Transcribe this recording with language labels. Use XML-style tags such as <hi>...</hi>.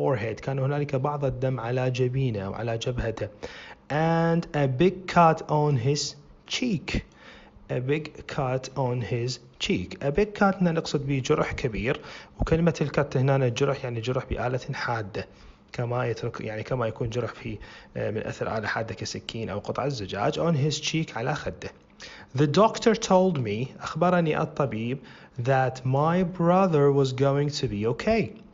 <ar>كان هنالك بعض الدم على جبينه أو على جبهته.</ar> <en>And a big cut on his cheek. A big cut</en> <ar>هنا نقصد به جرح كبير، وكلمة الكت هنا الجرح يعني جرح بآلة حادة كما يكون جرح في من أثر آلة حادة كسكين أو قطعة زجاج.</ar> <en>On his cheek</en> <ar>على خده.</ar> <en>The doctor told me</en> <ar>أخبرني الطبيب</ar> <en>that my brother was going to be okay.</en>